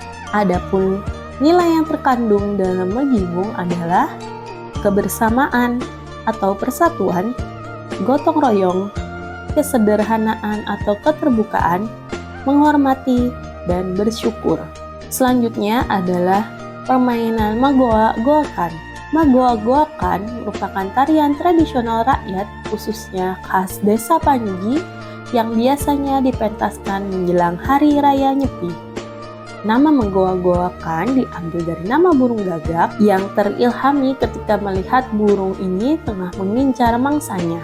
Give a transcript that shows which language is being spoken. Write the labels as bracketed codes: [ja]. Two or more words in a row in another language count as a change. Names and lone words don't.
[id] Adapun nilai yang terkandung dalam megibung adalah kebersamaan atau persatuan, gotong royong, kesederhanaan atau keterbukaan, menghormati, dan bersyukur. Selanjutnya adalah permainan magoa-goakan. Magoa-goakan merupakan tarian tradisional rakyat khususnya khas desa Panji yang biasanya dipentaskan menjelang Hari Raya Nyepi. Nama menggoa-goakan diambil dari nama burung gagak yang terilhami ketika melihat burung ini tengah mengincar mangsanya.